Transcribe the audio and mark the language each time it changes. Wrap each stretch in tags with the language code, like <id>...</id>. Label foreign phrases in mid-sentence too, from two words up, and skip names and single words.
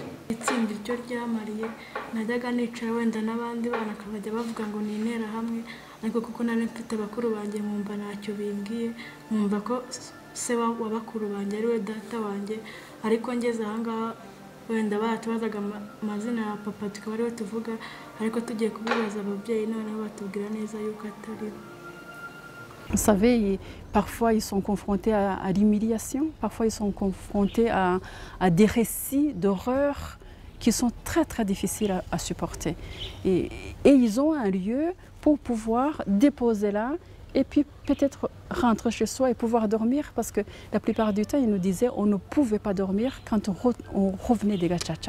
<rw>Itsinda icyo ryamariye, najyaga nicara wenda n'abandi bana akabajya bavuga ngo ni interahamwe, ariko kuko nari mfite bakuru banjye nkumva ntacyo bimbwiye, nkumva ko se wa bakuru banjye ari we data wanjye. Ariko ngeze ahangaha wenda batubazaga amazina ya papa tukaba ariwe tuvuga, ariko tugiye kubibaza ababyeyi noneho batubwira neza yuko atari.</rw> <fr>Vous savez, parfois ils sont confrontés à l'humiliation, parfois ils sont confrontés à des récits d'horreur qui sont très très difficiles à supporter. Et ils ont un lieu pour pouvoir déposer là et puis peut-être rentrer chez soi et pouvoir dormir, parce que la plupart du temps ils nous disaient on ne pouvait pas dormir quand on revenait des Gachacha.</fr>